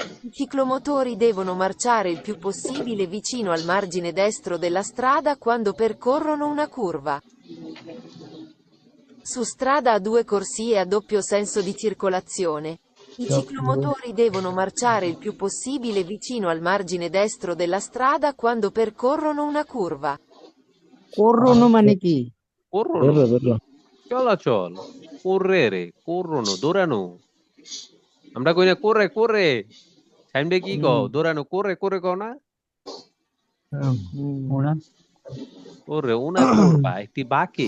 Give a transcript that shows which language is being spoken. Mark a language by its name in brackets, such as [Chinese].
[Italian] I ciclomotori devono marciare il più possibile vicino al margine destro della strada quando percorrono una curva. Su strada a due corsie a doppio senso di circolazione. I ciclomotori devono marciare il più possibile vicino al margine destro della strada quando percorrono una curva. [Bangla] করোনো মানে কি? [Italian] corrono, Verlo. [Bangla] চলাচল, correre, corrono, দৌড়ানো। আমরা কই না [Italian] corre corre, [Bangla] সাইমডে কি কও? দৌড়ানো, [Italian] corre corre [Bangla] কও না? [Italian] una, corre una curva, [Bangla] একটি বাঁকে,